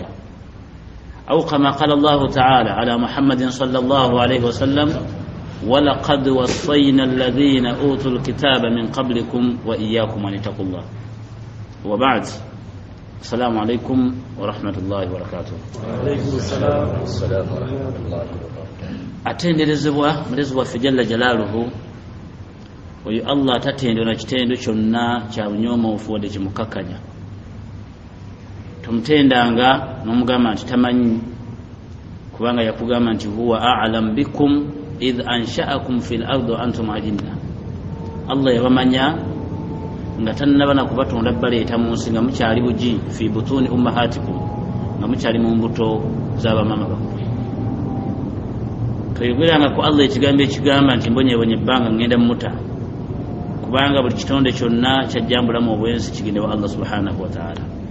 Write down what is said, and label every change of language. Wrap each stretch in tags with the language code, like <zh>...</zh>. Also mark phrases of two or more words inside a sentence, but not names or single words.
<ar>أو كما قال الله تعالى على محمد صلى الله عليه وسلم: ولقد وصينا الذين أوتوا الكتاب من قبلكم وإياكم أن اتقوا الله. وبعد، السلام عليكم ورحمة الله وبركاته. وعليكم السلام ورحمة الله وبركاته.</ar> <lg>atenderezebwa ffe</lg> <ar>جل جلاله</ar> <lg>oyo Allah tatendera kitendo kyonna kya bunyoomofu wadde kimukakkanya. Tumutendanga n'omugamba nti tamanyi, kubanga yakugamba nti</lg> <ar>هو أعلم بكم إذ أنشأكم من الأرض وإذ أنتم أجنة.</ar> <lg>Allah yabamanya nga tannaba na kubatonda baleeta mu nsi nga mukyali bugi</lg> <ar>في بطون أمهاتكم,</ar> <lg>nga mukyali mu mbuto z'abamama bammwe. Tweyogeranga ku Allah ekigamba nti mbonyebonye ebbanga ngenda mmuta, kubanga buli kitonde kyonna kyajjambulamu obwensi kigende wa Allah</lg> <ar>سبحانه وتعالى.</ar>